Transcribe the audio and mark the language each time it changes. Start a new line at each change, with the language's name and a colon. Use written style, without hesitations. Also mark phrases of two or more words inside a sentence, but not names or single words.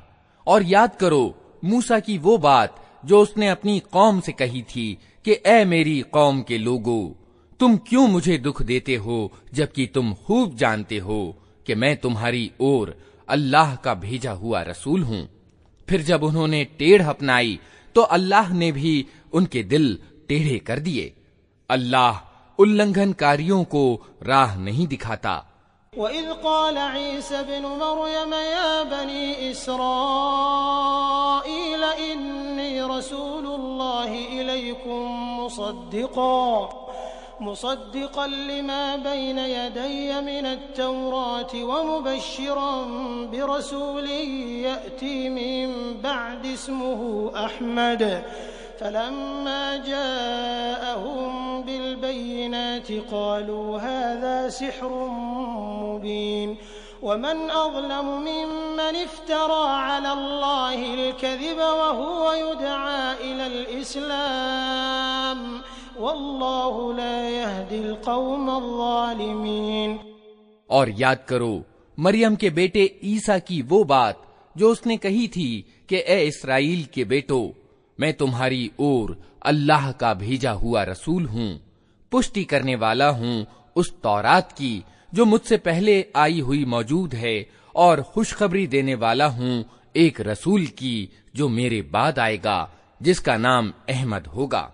Hindi: और याद करो मूसा की वो बात जो उसने अपनी कौम से कही थी कि ऐ मेरी कौम के लोगो, तुम क्यों मुझे दुख देते हो जबकि तुम खूब जानते हो कि मैं तुम्हारी ओर अल्लाह का भेजा हुआ रसूल हूं। फिर जब उन्होंने टेढ़ अपनाई तो अल्लाह ने भी उनके दिल टेढ़े कर दिए। अल्लाह उल्लंघनकारियों को राह नहीं दिखाता।
Arabic: وإذ قال عيسى ابن مريم يا بني إسرائيل إني رسول الله إليكم مصدقا لما بين يدي من التوراة ومبشرا برسول يأتي من بعدي اسمه أحمد فلما جاءهم بالبينات قالوا هذا سحر مبين ومن أظلم ممن افترى على الله الكذب وهو يدعى إلى الإسلام والله لا يهدي القوم الظالمين.
Hindi: और याद करो मरियम के बेटे ईसा की वो बात जो उसने कही थी कि ए इस्राएल के बेटो, मैं तुम्हारी ओर अल्लाह का भेजा हुआ रसूल हूँ, पुष्टि करने वाला हूँ उस तौरात की जो मुझसे पहले आई हुई मौजूद है, और खुशखबरी देने वाला हूँ एक रसूल की जो मेरे बाद आएगा जिसका नाम अहमद होगा।